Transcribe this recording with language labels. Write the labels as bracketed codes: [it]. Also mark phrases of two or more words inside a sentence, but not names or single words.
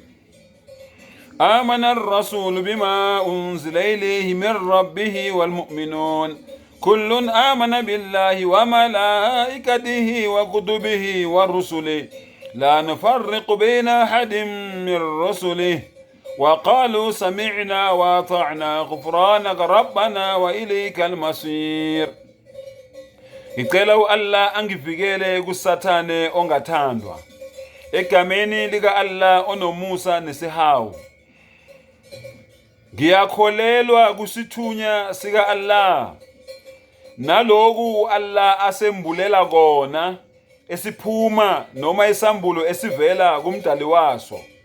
[ar] آمن الرسول بما أنزل إليه من ربه والمؤمنون كل آمن بالله وملائكته وكتبه ورسله لا نفرق بين أحد من رسله وقالوا سمعنا وأطعنا غفرانك ربنا وإليك المصير. [zu] Ngicela Allah angivikele kusathane ongathandwa. Egameni lika Allah onomusa nesihawu. Ngiyakholelwa kusithunya sika Allah. Naloku Allah asembulela kona esiphuma noma isambulo esivela kumdali waso.